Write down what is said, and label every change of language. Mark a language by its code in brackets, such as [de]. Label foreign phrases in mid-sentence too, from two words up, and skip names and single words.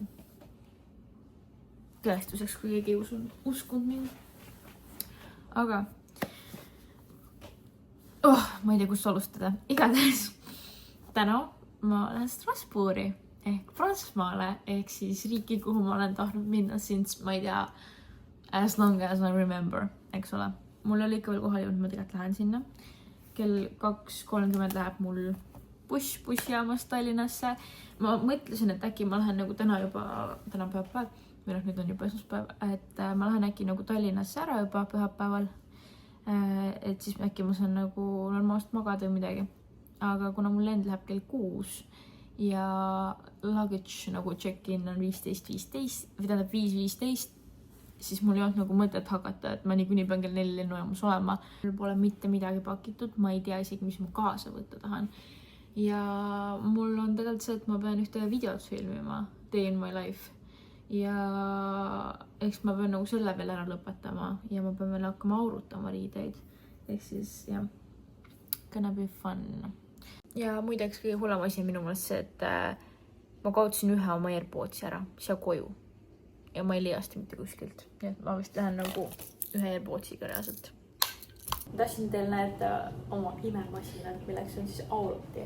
[et] Tõestuseks, kui keegi ei uskunud mind. Aga ma ei tea, kus alustada. Igatahes täna ma lähen Strasbourgi ehk Prantsusmaale ehk siis riiki, kuhu ma olen tahtnud minna since, ma ei tea, [en] as long as I remember, [et] eks ole. Mul oli ikka veel kohal jõudnud, ma tegelikult lähen sinna. Kell 2:30 läheb mul bussijaamast Tallinnasse. Ma mõtlesin, et äkki ma lähen nagu täna pühapäev, või nüüd on juba esmaspäev, et ma lähen äkki nagu Tallinnasse ära juba pühapäeval. Et siis äkki ma saan nagu normaalselt magada või midagi. Aga kuna mul lend läheb kell 6 ja luggage nagu check-in on 15:15 või tähendab 5:15, siis mul ei olnud nagu mõtet hakata, et ma niikuinii pean kell 4 lennujaamas olema. Mul pole mitte midagi pakitud, ma ei tea isegi, mis ma kaasa võtta tahan. Ja mul on tegelikult see, et ma pean ühte videot filmima, [en] Day in my life. [et] Ja eks ma pean nagu selle veel ära lõpetama ja ma pean veel hakkama aurutama riideid. Ehk siis jah, [en] gonna be fun. [et] Ja muideks kõige hullem asi minu meelest see, et ma kaotasin ühe oma AirPodsi ära, siia koju. Ja ma ei leiasta mitte kuskilt. Nii et ma vist lähen nagu ühe AirPodsiga reaalselt. Tahtsin teil näidata oma imemasinat, milleks on siis auruti.